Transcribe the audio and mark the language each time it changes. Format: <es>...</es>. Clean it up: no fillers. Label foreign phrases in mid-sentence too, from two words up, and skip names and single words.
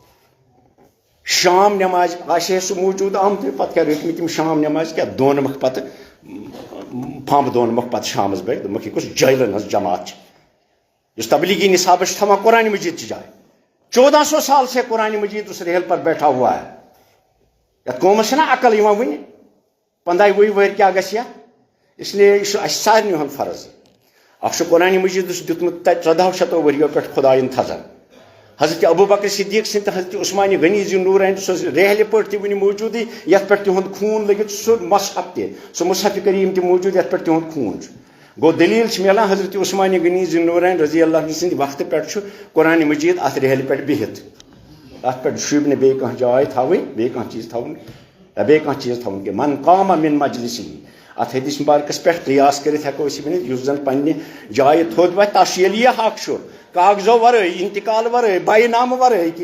<ks>شام نٮ۪مازِ آسہِ ہے سُہ موٗجوٗد آمتُے پتہٕ کیٛاہ رٔٹۍ مٕتۍ تِم شام نٮ۪مازِ کیٛاہ دونمکھ پتہٕ پھمب دونمکھ پتہٕ شامس بٲگۍ دوٚپمکھ یہِ کُس جٲہِلن ہٕنٛز جماعت چھِ یُس تبلیغی نصابس چھِ تھاوان قرآن مجید چہِ جایہِ</ks> <ur>1400 سال سے قرآن مجید اس ریہل پر بیٹھا ہوا ہے</ur> <ks>یتھ قومس چھنا عقل یِوان وٕنہِ 15 وٕہٕرۍ کیٛاہ گژھِ یتھ اس لیے یہِ چھُ اَسہِ سارنٕے ہُنٛد فرض اکھ چھُ قرآن مجیدس دیُتمُت تتہِ 1400 ؤرۍیو پٮ۪ٹھ خۄدایَن تھزر حضرت ابوٗ بکر صدیٖق سٕنٛدۍ تہٕ حضرت عثمانہِ غنی ذی نورانی سُہ ریہلہِ پٲٹھۍ تہِ وٕنہِ موٗجوٗدٕے یتھ پٮ۪ٹھ تِہُنٛد خوٗن لٔگِتھ سُہ مصحف تہِ سُہ مصحفہِ کریٖم تہِ موٗجوٗد یتھ پٮ۪ٹھ تِہُنٛد خوٗن چھُ گوٚو دلیٖل چھِ میلان حضرت عثمانہِ غنی ذی نورانی رضی اللہ عنہ سٕنٛدِ وقتہٕ پٮ۪ٹھ چھُ قرآن مجید اتھ ریہلہِ پٮ۪ٹھ بِہِتھ اتھ پٮ۪ٹھ شوٗبہِ نہٕ بیٚیہِ کانٛہہ جاے تھاوٕنۍ بیٚیہِ کانٛہہ چیٖز تھاوُن یا بیٚیہِ کانٛہہ چیٖز تھاوُن کینٛہہ</ks> <ar>من قام من مجلسی</ar> <ks>اتھ حدیث مبارکس پٮ۪ٹھ قیاس کٔرِتھ ہٮ۪کو أسۍ ؤنِتھ یُس زن پننہِ جایہِ تھوٚد وتھِ تس ییٚلہِ یہِ حق چھُ کاغذو ورٲے انتقال ورٲے بایہِ نامہٕ ورٲے کہِ</ks>